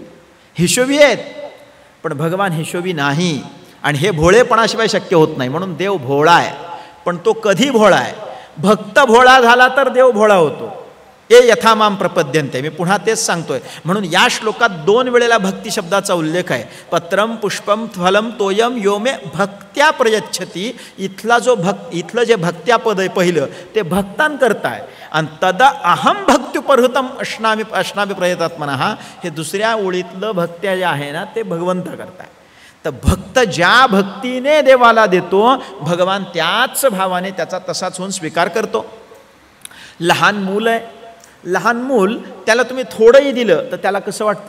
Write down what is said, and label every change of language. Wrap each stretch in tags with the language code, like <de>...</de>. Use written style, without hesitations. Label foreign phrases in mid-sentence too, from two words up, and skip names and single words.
<mr>हिशोबी आहेत, पण भगवान हिशोबी नाही. आणि हे भोळेपणाशिवाय शक्य होत नाही. म्हणून देव भोळा आहे. पण तो कधी भोळा आहे? भक्त भोळा झाला तर देव भोळा होतो.</mr> <sa>ए यथामाम प्रपद्यन्ते,</sa> <mr>मी पुन्हा तेच सांगतोय. म्हणून या श्लोकात 2 वेळेला भक्ती शब्दाचा उल्लेख आहे.</mr> <sa>पत्रम पुष्पम फलम तोयम योमे भक्त्या प्रयच्छती.</sa> <mr>इथलं जे भक्त्यापद आहे पहिलं, ते भक्तांकरता आहे.</mr> <sa>आणि तदा अहम भक्त्युपहृतम अश्नामी प्रयतात्मनः,</sa> <mr>हे दुसऱ्या ओळीतलं भक्त्या जे आहे ना, ते भगवंता करताय. तर भक्त ज्या भक्तीने देवाला देतो, भगवान त्याच भावाने त्याचा तसाच होऊन स्वीकार करतो. लहान मूल आहे, लहान मूल, त्याला तुम्ही थोडंही दिलं तर त्याला कसं वाटतं?</mr>